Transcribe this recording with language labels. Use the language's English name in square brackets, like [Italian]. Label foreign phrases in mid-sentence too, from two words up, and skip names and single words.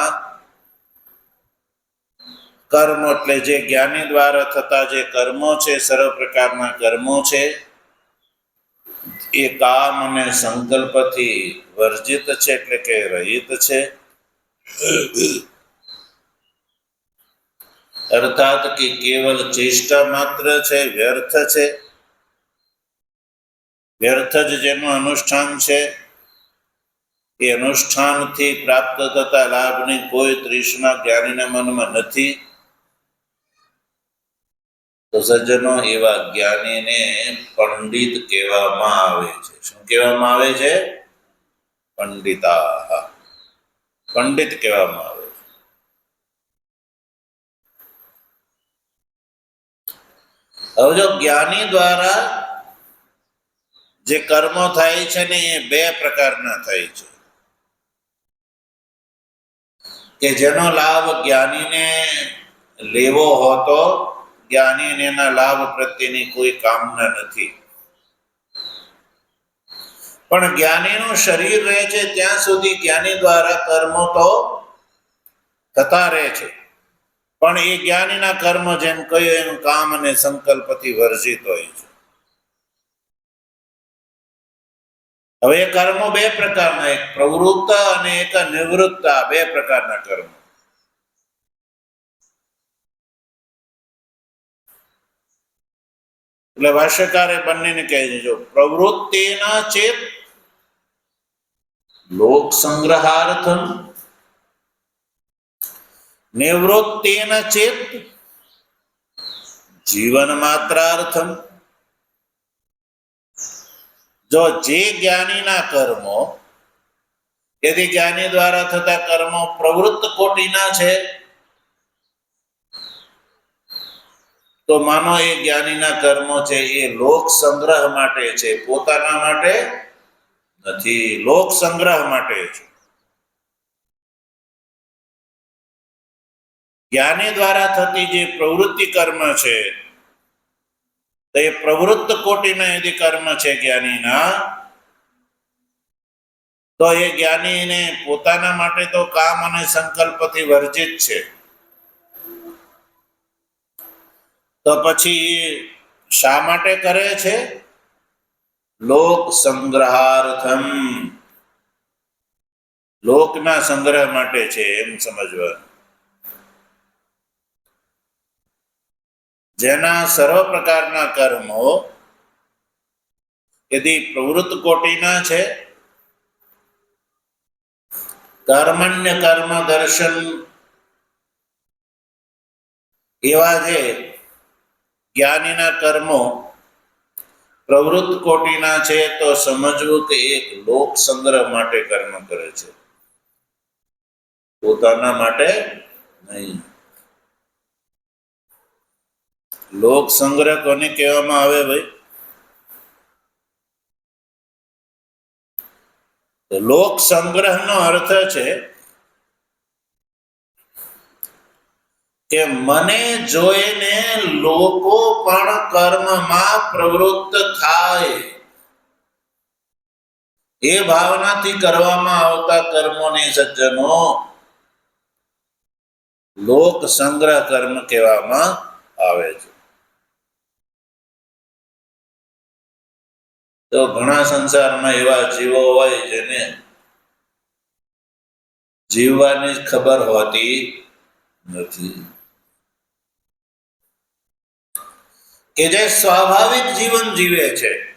[Gujarati] કર્મ એટલે જે જ્ઞાની દ્વારા થતા જે કર્મો છે સર્વ પ્રકારના કર્મો છે એ કામ અને સંકલ્પથી વર્જિત છે એટલે કે રહિત છે અર્થાત કિ કેવલ ચેષ્ટા માત્ર છે વ્યર્થ છે વ્યર્થ જ જેનું અનુષ્ઠાન છે એ અનુષ્ઠાનથી પ્રાપ્ત થતા લાભની કોઈ તૃષ્ણા જ્ઞાનીના મનમા નથી તો સજ્જનો એવા જ્ઞાની ને પંડિત કહેવામાં આવે છે શું કહેવામાં આવે છે પંડિતા પંડિત કહેવામાં આવે છે હવે જો જ્ઞાની દ્વારા જે કર્મો થાય છે ને એ બે પ્રકારના થાય છે કે જેનો લાભ જ્ઞાની ને લેવો હોતો જ્ઞાની ને ના લાભ પ્રત્યેની કોઈ કામના નથી પણ જ્ઞાનીનું શરીર રહે છે ત્યાં સુધી જ્ઞાની દ્વારા કર્મો તો થતા રહે છે પણ એ જ્ઞાનીના કર્મ જેમ કહ્યું એમ કામ અને સંકલ્પથી વર્જિત હોય છે હવે કર્મો બે પ્રકારના એક પ્રવૃત્ત અને એક નિવૃત્ત બે પ્રકારના કર્મ એટલે ભાષ્યકારે બંનેને કહે છે જો પ્રવૃત્તિના ચેત [Sanskrit] लोक संग्रहार्थम निवृत्तिना चेत जीवन मात्रार्थम [Gujarati] જો જે જ્ઞાનીના કર્મો યદિ જ્ઞાની દ્વારા થતા કર્મો પ્રવૃત્ત કોટિના છે તો માનો એ જ્ઞાનીના કર્મો છે એ લોક સંગ્રહ માટે છે પોતાના માટે નથી લોક સંગ્રહ માટે છે જ્ઞાની દ્વારા થતી જે પ્રવૃત્તિ કર્મ છે તો એ પ્રવૃત્ત કોટિના યદિ કર્મ છે જ્ઞાનીના તો યે જ્ઞાની ને પોતાના માટે તો કામ અને સંકલ્પથી વર્જિત છે તો પછી શા માટે કરે છે લોક સંગ્રહાર્થમ લોકના સંગ્રહ માટે છે એમ સમજવા જેના સર્વ પ્રકારના કર્મો યદિ પ્રવૃત્ત કોટિના છે કર્મણ્ય કર્મ દર્શન એવા જે જ્ઞાનીના કર્મો પ્રવૃત્ત કોટિના છે તો સમઝવું કે એક લોક સંગ્રહ માટે કર્મ કરે છે પોતાના માટે નહીં લોક સંગ્રહ કોને કહેવામાં આવે ભાઈ તો લોક સંગ્રહ નો અર્થ છે કે મને જોઈને લોકો પણ કર્મ માં પ્રવૃત્ત થાય એ ભાવનાથી કરવામાં આવતા કર્મોને સજ્જનો લોક સંગ્રહ કર્મ કહેવામાં આવે છે તો ઘણા સંસારમાં એવા જીવો હોય જેને જીવવાની જ ખબર હોતી નથી, કે જે સ્વાભાવિક જીવન જીવે છે.